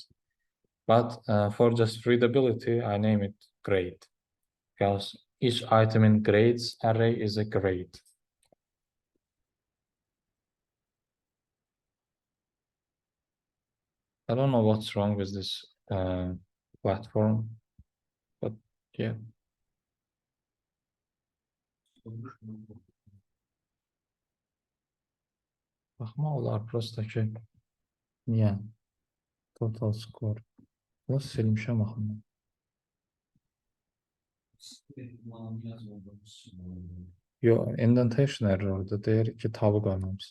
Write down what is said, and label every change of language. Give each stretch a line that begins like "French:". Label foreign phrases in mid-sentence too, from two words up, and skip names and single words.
English: But for just readability, I name it grade, because each item in grades array is a grade. I don't know what's wrong with this platform, but yeah.
Azerbaijani: Baxma olar prosta ki, niyə?
English: Total score.
Azerbaijani: Nasıl silmişəm axı? Yo,
English: indentation error'da
Azerbaijani: deyir ki, tabu qoymamışsın.